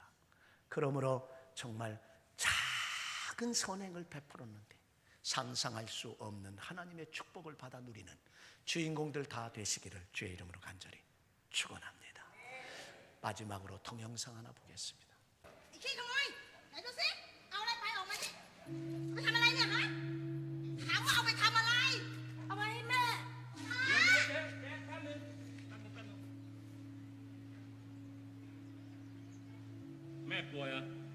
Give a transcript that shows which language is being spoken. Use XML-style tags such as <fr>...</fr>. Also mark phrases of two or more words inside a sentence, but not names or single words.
<ko>그러므로 정말 작은 선행을 베풀었는데 상상할 수 없는 하나님의 축복을 받아 누리는 주인공들 다 되시기를 주의 이름으로 간절히 축원합니다. 마지막으로 동영상 하나 보겠습니다.</ko> <th>ไอ้ขี้ขโมยไหนดูสิเอาอะไรไปออกมาดิไปทำอะไรเนี่ยฮะถามว่าเอาไปทำอะไรเอาไปให้แม่ฮะ แม่ป่วยเหรอ</th>